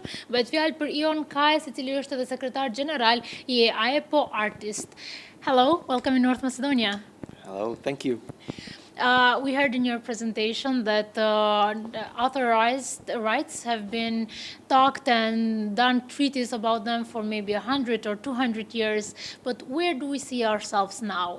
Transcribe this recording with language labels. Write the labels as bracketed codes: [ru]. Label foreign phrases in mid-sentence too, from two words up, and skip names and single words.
[sq] Bëhet fjalë për Ion Kajes, i cili është edhe sekretar general i AEPO Artist. [en] Hello, welcome in North Macedonia. Hello, thank you. We heard in your presentation that authorized rights have been talked and done treaties about them for maybe 100 or 200 years, but where do we see ourselves now?